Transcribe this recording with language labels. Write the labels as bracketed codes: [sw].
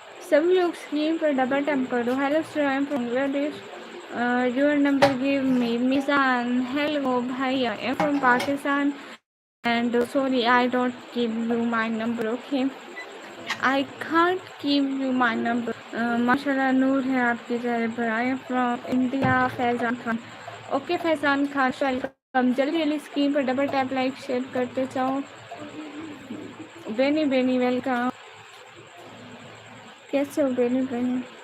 [hi] सभी लोग स्क्रीन पर डबल टैप कर दो। [en] Hello sir, I am from Bangladesh, your number give me Mizan. Hello भाई, I am from Pakistan and sorry, I don't give you my number, okay? I can't give you my number. [hi] माशाल्लाह नूर है आपके चेहरे पर। [en] I am from India, [hi] Faizan Khan. Okay Faizan Khan, welcome. जल्दी जल्दी screen पर double tap like share करते जाओ। बेनी बेनी वेलकम। कैसे हो बेनी बेनी?